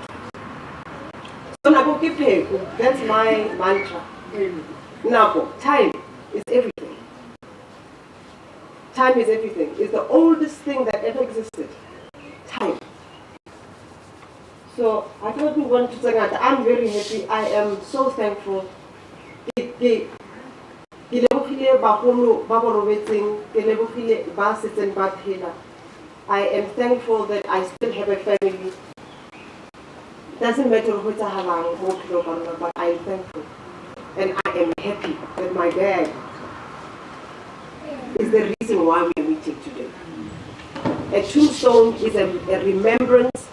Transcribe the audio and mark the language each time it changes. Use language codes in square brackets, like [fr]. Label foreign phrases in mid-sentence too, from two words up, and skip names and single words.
[en] So that's my mantra. Now, time is everything. Time is everything. It's the oldest thing that ever existed. Time. So I don't want to say that I'm very happy. I am so thankful. [tn] Ke lebogile bagolo ba bo robetseng, ke lebogile ba setseng ba phela. [en] I am thankful that I still have a family. Doesn't matter what I have, but I am thankful. And I am happy that my dad is the reason why we are meeting today. A tombstone is a remembrance.